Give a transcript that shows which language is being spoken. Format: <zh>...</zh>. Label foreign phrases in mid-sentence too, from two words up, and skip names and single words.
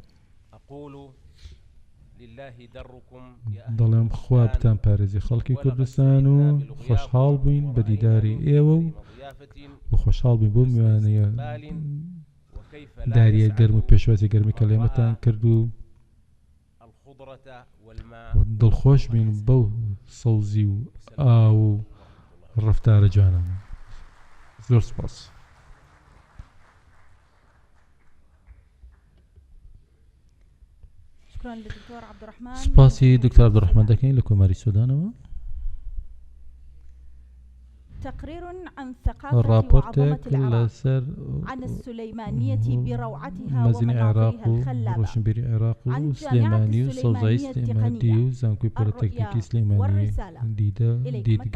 <ckb>دەڵێم خوا بتان پارێزی خەڵکی کوردستان و خۆشحاڵ بووین بە دیداری ئێوە و خۆشحاڵ بووین بۆ میوانەیە داریە گەرم و پێشوازی گەرمی کە لێمەتان کرد و دڵخۆش بین بەو سەوزی و ئاو و ڕەفتارە جوانانە. زۆر سپاس.</ckb> <ar>شكرا للدكتور عبد الرحمن.</ar> <ckb>سپاسی دکتۆر عەبدوڕەحمان دەکەین لە کۆماری سوودانەوە.</ckb> <ar>تقرير عن ثقافة وعظمة العراق عن السليمانية بروعتها ومناظرها الخلابة عن جامعة السليمانية التقنية الرؤية والرسالة إليك</ar>